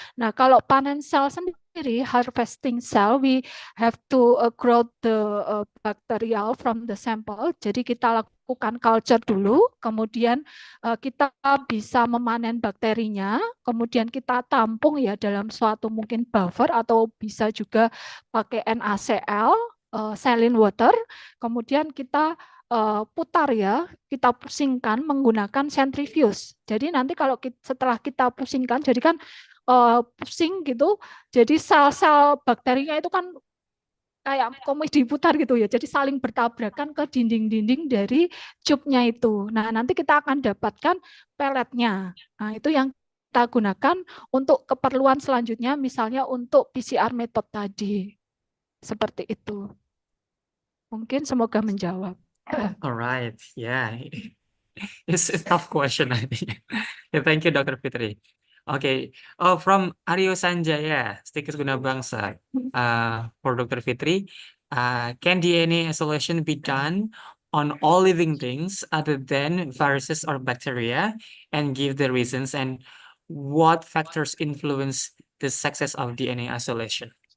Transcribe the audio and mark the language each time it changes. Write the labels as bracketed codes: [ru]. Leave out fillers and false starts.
[id] Nah, kalau panen sel sendiri, [en] harvesting cell, we have to grow the bacterial from the sample. [id] Jadi kita lakukan culture dulu, kemudian kita bisa memanen bakterinya, kemudian kita tampung ya dalam suatu mungkin buffer atau bisa juga pakai NaCl, [en] saline water, [id] kemudian kita putar ya, kita pusingkan menggunakan centrifuge. Jadi nanti kalau setelah kita pusingkan, jadi kan pusing gitu, jadi sel-sel bakterinya itu kan kayak komedi diputar gitu ya, jadi saling bertabrakan ke dinding-dinding dari tube-nya itu. Nah, nanti kita akan dapatkan peletnya. Nah, itu yang kita gunakan untuk keperluan selanjutnya, misalnya untuk PCR method tadi. Seperti itu. Mungkin semoga menjawab. [en] All right, yeah. It's a tough question, I think. Yeah, thank you, Dr. Fitri. Okay, from Aryo Sanjaya, Stikers Guna Bangsa, for Dr. Fitri, can DNA isolation be done on all living things other than viruses or bacteria, and give the reasons and what factors influence the success of DNA isolation?